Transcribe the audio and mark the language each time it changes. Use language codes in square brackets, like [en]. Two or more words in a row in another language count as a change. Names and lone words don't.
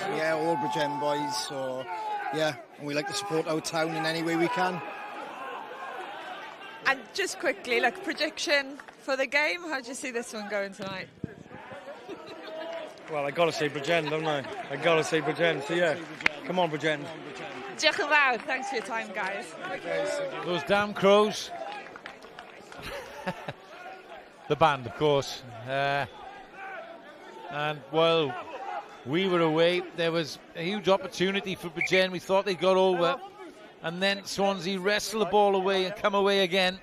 [en] Yeah, all Bridgend boys, so yeah, and we like to support our town in any way we can. And just quickly, like, prediction for the game. How do you see this one going tonight? Well, I got to say Bridgend, don't I? I got to say Bridgend. So yeah, come on, Bridgend. [cy] Diolch yn fawr. [en] Thanks for your time, guys. Those Damn Crows. The band, of course. And well, We were away. There was a huge opportunity for Bridgend. We thought they got over. And then Swansea wrestle the ball away and come away again.